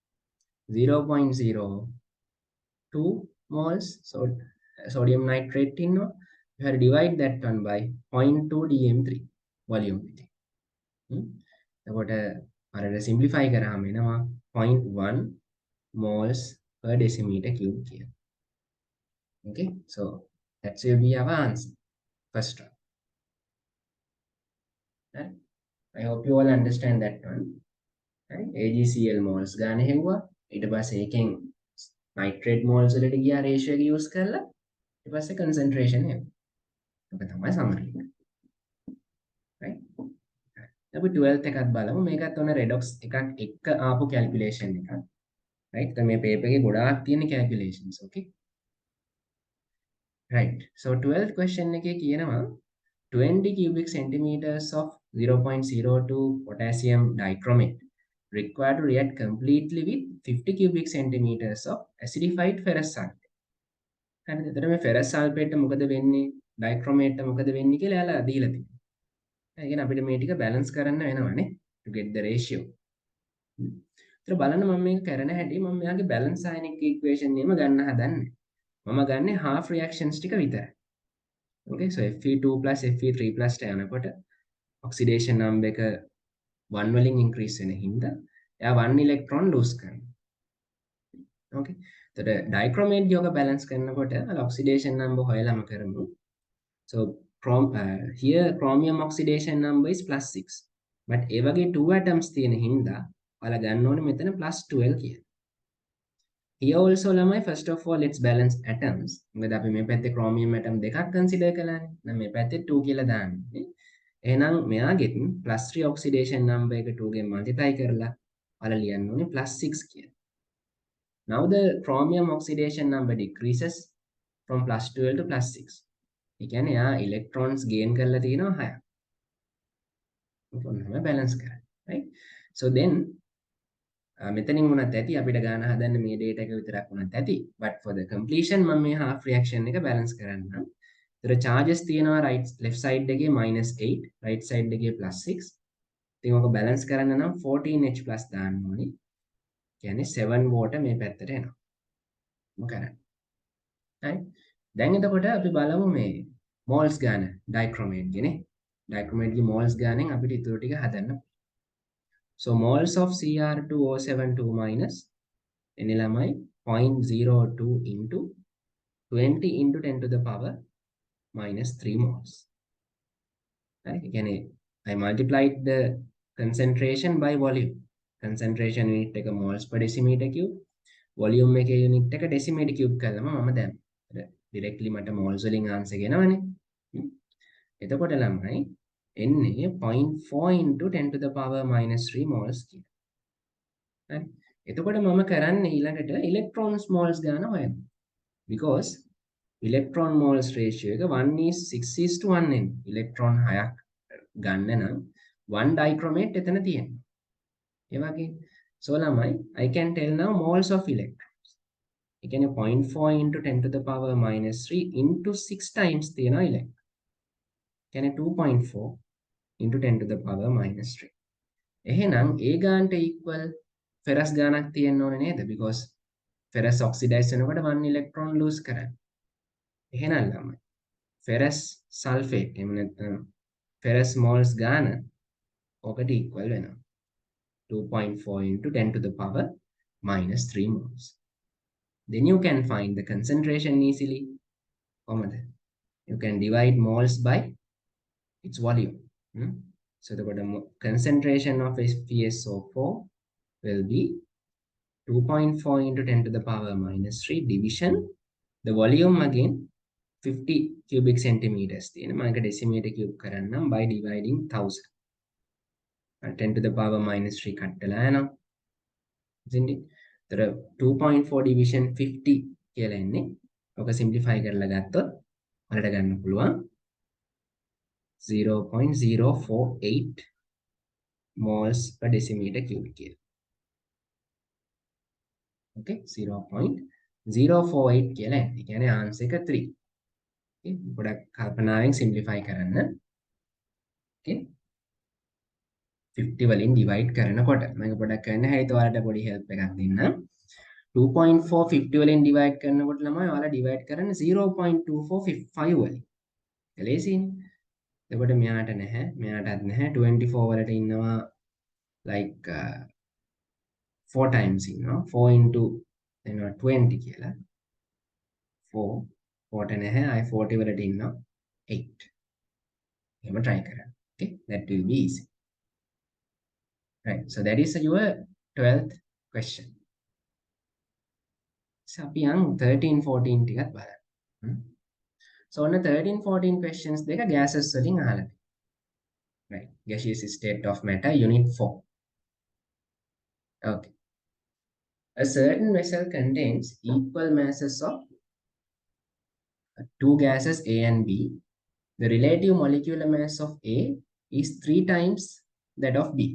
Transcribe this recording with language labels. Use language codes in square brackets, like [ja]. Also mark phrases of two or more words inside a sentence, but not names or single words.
[en] 0.02 moles sodium nitrate ඉන්නවා. You have to divide that one by 0.2 dm3 volume එකේ. [si] එතකොට අර [en] simplify [si] කරාම එනවා [en] 0.1 moles per decimeter cube here. Okay, so that will be our answer. First one. Right? I hope you all understand that one. Right? AgCl moles [si] ගන්න හෙව්වා. ඊට පස්සේ එකෙන් [en] nitrate moles [si] වලට ගියා ratio එක use කරලා ඊට පස්සේ concentration එක. ඔක තමයි summary එක. Right? අපි 12th එකත් බලමු. මේකත් ඔන්න redox එකක් එක්ක ආපු calculation එකක්. Right? දැන් මේ paper එකේ ගොඩාක් තියෙන calculations. Okay? Right. [en] So 12th question [si] එකේ කියනවා [en] 20 cubic centimeters of 0.02 potassium dichromate required to react completely with 50 cubic centimeters of acidified ferrous sulfate. [si] හරිද? එතකොට මේ [en] ferrous sulfate [si] මොකද වෙන්නේ? dichromate මොකද වෙන්නේ කියලා එයාලා දීලා තියෙනවා. ඒ කියන්නේ අපිට මේ ටික balance කරන්න වෙනවනේ [en] to get the ratio. [si] ඒතර බලන්න මම මේක කරන හැටි මම මෙයාගේ [en] balance ionic equation [si] එකම ගන්න හදන්නේ. මම ගන්නේ [en] half reactions [si] ටික විතරයි. [en] Okay, so Fe2 plus Fe3 plus යනකොට oxidation number [si] එක 1 වලින් [en] increase [si] වෙන හින්දා එයා [en] 1 electron lose කරනවා. [si] Okay, එතකොට dichromate යෝග balance කරනකොට [en] oxidation number [si] හොයලාම කරමු. [en] So here chromium oxidation number is +6. [si] But ඒ වගේ 2 atoms තියෙන හින්දා ඔයාලා ගන්න ඕනේ මෙතන +12 කියලා. [en] Here also ළමයි first of all let's balance atoms. [si] මොකද අපි මේ පැත්තේ chromium atom දෙකක් consider කළානේ. දැන් මේ පැත්තේ 2 කියලා දාන්නේ. එහෙනම් මෙයාගෙත් +3 [en] oxidation number [si] එක 2 ගෙන් multiply කරලා ඔයාලා ලියන්න ඕනේ +6 කියලා. [en] Now the chromium oxidation number decreases from +12 to +6. [si] ඒ කියන්නේ යා electrons gain කරලා තියෙනවා 6ක්. ඔන්න balance කරන්න. Right? [en] So then [si] මෙතනින් වුණත් ඇති අපිට ගන්න හදන්න මේ data එක විතරක් වුණත් ඇති. [en] But for the completion [si] මම මේ [en] half reaction [si] එක balance කරන්නම්. ඒතර charges තියෙනවා [en] left side [si] එකේ -8, [en] right side [si] එකේ +6. ඉතින් ඔක balance කරන්න නම් 14H+ දාන්න ඕනේ. කියන්නේ 7 water මේ පැත්තට එනවා. මොකද? right? දැන් එතකොට අපි බලමු මේ moles ගන්න dichromate ගේ dichromate ගේ moles ගානෙන් අපිට ඊටු ටික හදන්න. [en] So moles of Cr2O72 minus එන්නේ ළමයි 0.02 into 20 into 10 to the power minus 3 moles. Right? Again, I multiplied the concentration by volume. Concentration unit එක moles per decimeter cube. [si] Volume එකේ unit එක [en] decimeter cube [si] කරලම මම දැන් directly මට moles වලින් answer ගෙනවනේ. එතකොට ළමයි එන්නේ [en] 0.4 into 10 to the power minus 3 moles කියලා. [si] right? එතකොට මම කරන්නේ ඊළඟට [en] electrons moles [si] ගන්න හොයන්න. [en] Because electron moles ratio එක 1:6:1 එන්නේ. [si] electron 6ක් ගන්න නම් 1 dichromate එතන තියෙනවා. ඒ වගේ [en] so ළමයි I can tell now moles of electrons. [si] ඒ කියන්නේ [en] 0.4 into 10 to the power minus 3 into 6 times තියෙනවා electron. කියන්නේ 2.4 into 10 to the power minus 3. [si] එහෙනම් ඒ ගානට equal ferrous ගානක් තියෙන්න ඕනේ නේද? [en] because ferrous oxidize වෙනකොට 1 electron lose කරන්නේ. [si] එහෙනම් ළමයි [en] ferrous sulfate [si] එහෙම නැත්නම් ferrous moles ගාන ඔකට equal වෙනවා. [en] 2.4 into 10 to the power minus 3 moles. Then you can find the concentration easily. You can divide moles by its volume. So the concentration of FeSO4 will be 2.4 into 10 to the power minus 3 division. The volume again 50 cubic centimeters. I can decimeter cube karanna by dividing 1000. 10 to the power minus 3 kattala isn't it? There are 2.4 division 50 [si] කියලා එන්නේ. ඔක simplify කරලා ගත්තොත් ඔයාලට ගන්න පුළුවන් 0.048 [en] moles per decimeter cube [si] කියලා. Okay, 0.048 කියලා එන්නේ. ඒ කියන්නේ answer එක 3. Okay, ගොඩක් කල්පනාවෙන් simplify කරන්න. Okay. 50 වලින් divide කරනකොට මම පොඩක් කරන්න හැයිද ඔයාලට පොඩි help එකක් දෙන්න 2.4 50 වලින් divide කරනකොට ළමයි ඔයාලා divide කරන්න 0.2455 වලින් ලේසියිනේ එතකොට මෙයාට නැහැ මෙයාටත් නැහැ 24 වලට ඉන්නවා [en] like 4 times [si] ඉන්නවා 4 into එනවා 20 කියලා 4 4 නැහැ I 40 වලට ඉන්නවා 8 එහෙම try කරන්න [en] okay that will be easy right so that is your 12th question so [si] අපි යන් [en] 13 14 [si] ටිකත් බලන්න [en] so on the 13 14 questions [si] දෙක gases වලින් අහලා [en] right gaseous state of matter unit 4 okay a certain vessel contains equal masses of two gases A and B. The relative molecular mass of A is 3 times that of B.